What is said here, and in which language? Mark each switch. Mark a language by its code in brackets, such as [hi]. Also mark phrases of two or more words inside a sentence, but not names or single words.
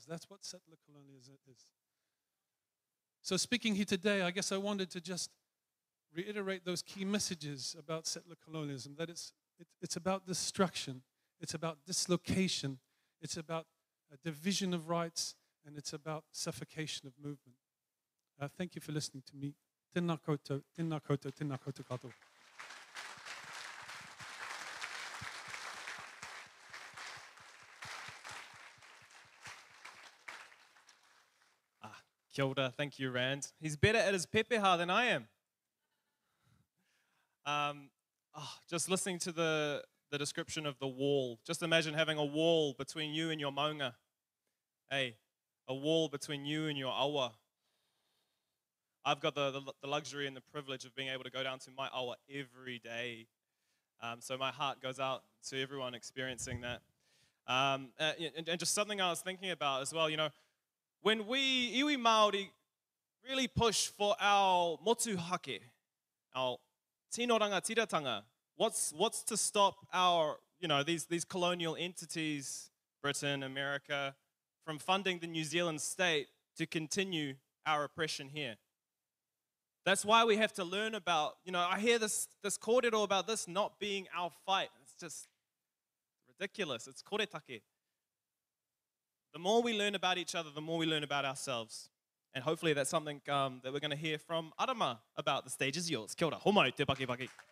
[en] That's what settler colonialism is. So speaking here today, I guess I wanted to just reiterate those key messages about settler colonialism, that it's about destruction, it's about dislocation, it's about a division of rights, and it's about suffocation of movement. Thank you for listening to me. [mi] Tēnā koutou, tēnā koutou, tēnā koutou katoa. Kia ora, [en] thank you, Rand. He's better at his pepeha than I am. Just listening to the description of the wall. Just imagine having a wall between you and your maunga. Hey, a wall between you and your awa. I've got the luxury and the privilege of being able to go down to my awa every day. So my heart goes out to everyone experiencing that. And just something I was thinking about as well, when we, [mi] iwi Māori, [en] really push for our motuhake, our [mi] tino rangatiratanga, [en] what's to stop our, these colonial entities, Britain, America, from funding the New Zealand state to continue our oppression here? That's why we have to learn about, I hear this kōrero about this not being our fight. It's just ridiculous. It's koretake. The more we learn about each other, the more we learn about ourselves. And hopefully that's something that we're going to hear from Arama about. The stage is yours. [mi] Kia ora, homai te paki paki.